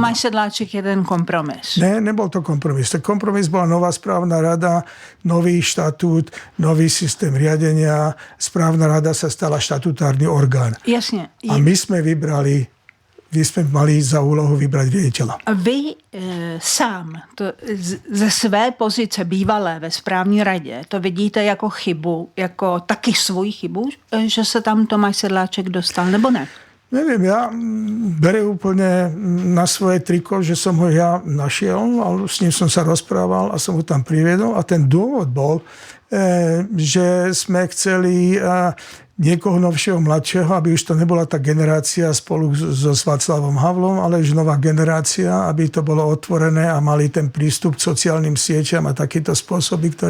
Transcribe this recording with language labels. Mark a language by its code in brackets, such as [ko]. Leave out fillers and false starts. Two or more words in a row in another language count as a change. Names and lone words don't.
[cs] A Tomáš Sedláček je ten kompromis? [sk] Ne, nebol to kompromis. Ten kompromis bola nová správna rada, nový štatút, nový systém riadenia. Správna rada sa stala štatutárny orgán. Jasne. A my sme mali za úlohu vybrať riaditeľa. [cs] A vy sám ze své pozice bývalé ve správní radě to vidíte jako chybu, jako taky svoji chybu, že se tam Tomáš Sedláček dostal, nebo ne? [sk] Neviem, ja beriem úplne na svoje triko, že som ho ja našiel, ale s ním som sa rozprával a som ho tam priviedol. A ten dôvod bol, že sme chceli niekoho novšieho, mladšieho, aby už to nebola tá generácia spolu so Václavom Havlom, ale už nová generácia, aby to bolo otvorené a mali ten prístup k sociálnym sieťam a takýto spôsoby, ktoré...